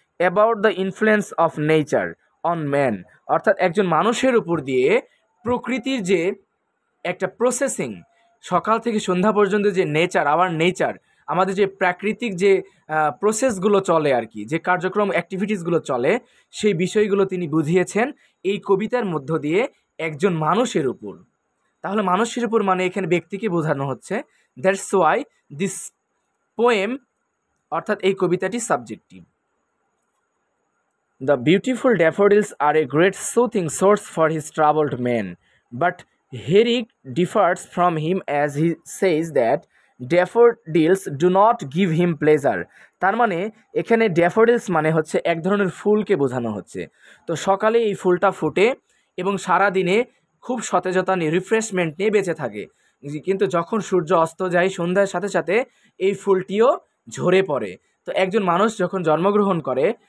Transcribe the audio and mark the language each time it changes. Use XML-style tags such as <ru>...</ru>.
<en>about the influence of nature on man,</en> <bn>অর্থাৎ একজন মানুষের উপর দিয়ে প্রকৃতির যে একটা প্রসেসিং, সকাল থেকে সন্ধ্যা পর্যন্ত যে নেচার আমাদের যে প্রাকৃতিক যে প্রসেসগুলো চলে আর কি, যে কার্যক্রম অ্যাক্টিভিটিসগুলো চলে, সেই বিষয়গুলো তিনি বুঝিয়েছেন এই কবিতার মধ্য দিয়ে একজন মানুষের উপর। তাহলে মানুষের উপর মানে এখানে ব্যক্তিকে বোঝানো হচ্ছে।</bn> <en>that's why this poem,</en> <bn>অর্থাৎ এই কবিতাটি subjective.</bn> <en>The beautiful daffodils are a great soothing source for his troubled man, but Herrick differs from him as he says that daffodils do not give him pleasure.</en> <bn>তার মানে এখানে daffodils মানে হচ্ছে এক ধরনের ফুলকে বোঝানো হচ্ছে। তো সকালে এই ফুলটা ফুটে এবং সারা দিনে খুব সতেজতা নিয়ে রিফ্রেশমেন্ট নিয়ে বেঁচে থাকে, কিন্তু যখন সূর্য অস্ত যায় সন্ধ্যার সাথে সাথে এই ফুলটিও ঝরে পড়ে। তো একজন মানুষ যখন জন্মগ্রহণ করে</bn>